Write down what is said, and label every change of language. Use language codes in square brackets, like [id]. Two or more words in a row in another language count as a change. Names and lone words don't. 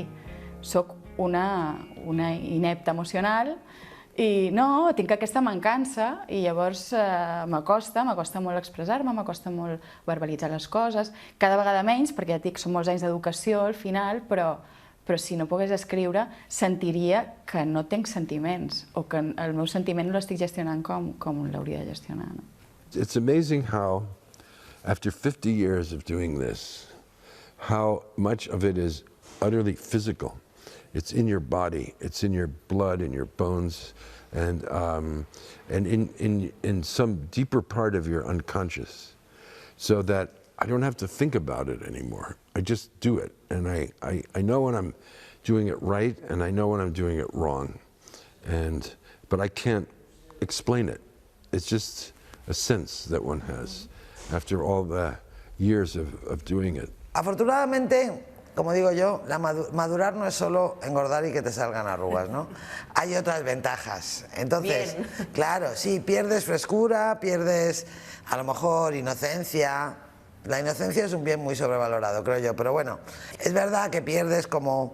[ca] Soc una inepta emocional i no, tinc aquesta mancança i llavors m'acosta molt expressar-me, m'acosta molt verbalitzar les coses, cada vegada menys, perquè ja dic, són molts anys d'educació al final, però si no pogués escriure sentiria que no tinc sentiments o que el meu sentiment no l'estic gestionant com l'hauria de gestionar. [en] It's amazing how, after 50 years of doing this, how much of it is utterly physical. It's in your body, it's in your blood, in your bones, and in some deeper part of your unconscious, so that I don't have to think about it anymore. I just do it, and I know when I'm doing it right, and I know when I'm doing it wrong, but I can't explain it. It's just a sense that one has after all the years of doing it. [es] Afortunadamente, como digo yo, madurar no es solo engordar y que te salgan arrugas, ¿no? Hay otras ventajas. Entonces, claro, sí, pierdes frescura, pierdes a lo mejor inocencia. La inocencia es un bien muy sobrevalorado, creo yo, pero bueno, es verdad que pierdes como...